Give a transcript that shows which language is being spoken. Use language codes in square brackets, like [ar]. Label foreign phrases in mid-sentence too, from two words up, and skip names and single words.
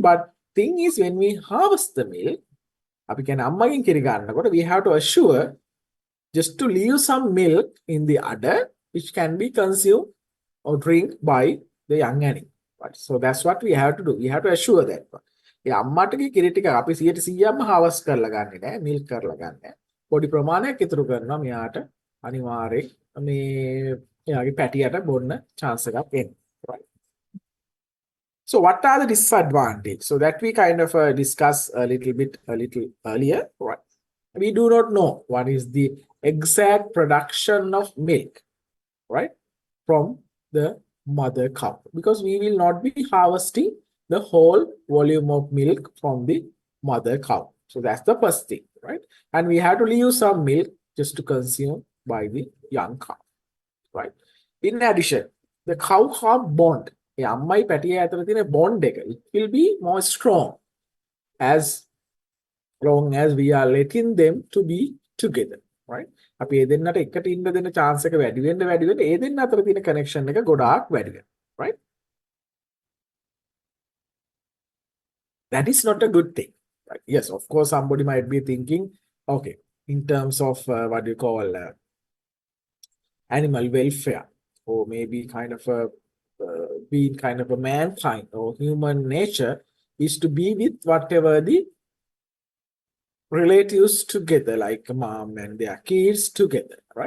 [en] But thing is, when we harvest the milk, we have to assure just to leave some milk in the udder, which can be consumed or drink by the young animal. Right? So that's what we have to do. We have to assure that. [si] ඒ අම්මටගේ කිරි ටික අපි 100%ම harvest කරලා ගන්නෙ නෑ, milk කරලා ගන්නෑ. පොඩි ප්‍රමාණයක් ඉතුරු කරනවා මෙයාට අනිවාර්යෙන් මේ එයාගේ පැටියට බොන්න chance එකක් එන්න. [en] Right? So what are the disadvantages? So that we kind of discuss a little earlier, right? We do not know what is the exact production of milk, right, from the mother cow, because we will not be harvesting the whole volume of milk from the mother cow. So that's the first thing, right? And we have to leave some milk just to consume by the young cow, right? In addition, the cow-calf bond, [si] ඒ අම්මයි පැටිය අතර තියෙන bond එක, [en] it will be more strong as long as we are letting them to be together, right? [si] අපි ඒ දෙන්නට එකට ඉන්න දෙන chance එක වැඩි වෙන්න ඒ දෙන්න අතර තියෙන connection එක ගොඩාක් වැඩි වෙනවා, [en] right? That is not a good thing, right? Yes, of course, somebody might be thinking, okay, in terms of what you call animal welfare, or maybe kind of a being kind of a mankind or human nature is to be with whatever the relatives together, like mom and their kids together, right?